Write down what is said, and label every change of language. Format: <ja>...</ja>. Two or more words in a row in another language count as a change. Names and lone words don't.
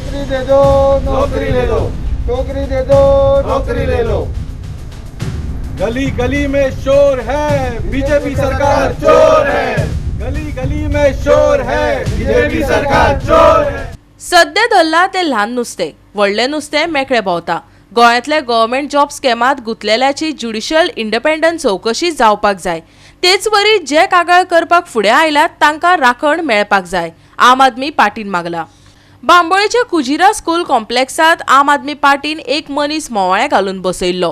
<hi>दे दो नौकरी ले लो, नौकरी दे दो नौकरी ले लो। गली गली में शोर है, बीजेपी सरकार चोर है। गली गली में शोर है, बीजेपी सरकार चोर है।</hi> <kok>सद्य धरला ते ल्हान नुस्तें, व्हडलें नुस्तें मेकळें भोंवता। गोंयांतले</kok> <en>government job</en> <kok>स्कॅमात गुंतलेल्याची</kok> <en>judicial independent</en> <kok>चवकशी जावपाक जाय। तेच वरी जे कागाळ करपाक फुडें आयल्यात तांकां राखण मेळपाक जाय, आम आदमी पार्टीन मागला। बांबोळेच्या कुजिरा</kok> <en>school complex</en> <kok>आम आदमी पार्टीन एक मनीस मोवाळें घालून बसयल्लो।</kok>